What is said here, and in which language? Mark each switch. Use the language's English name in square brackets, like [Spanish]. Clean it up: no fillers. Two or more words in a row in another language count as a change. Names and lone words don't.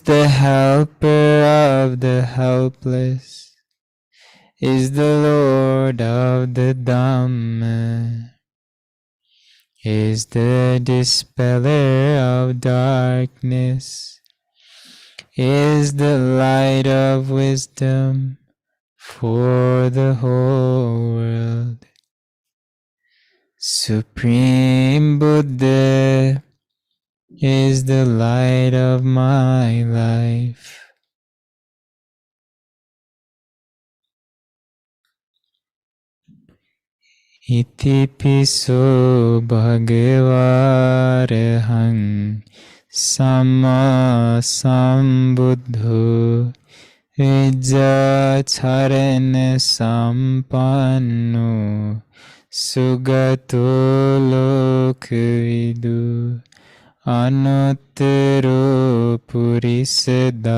[English] the helper of the helpless, is the Lord of the Dhamma, is the dispeller of darkness, is the light of wisdom for the whole world. Supreme Buddha is the light of my life. [Pali] Iti piso bhagava arahant samma sambuddho vijjacharana sampanno sugato lokavidu anuttaro purisa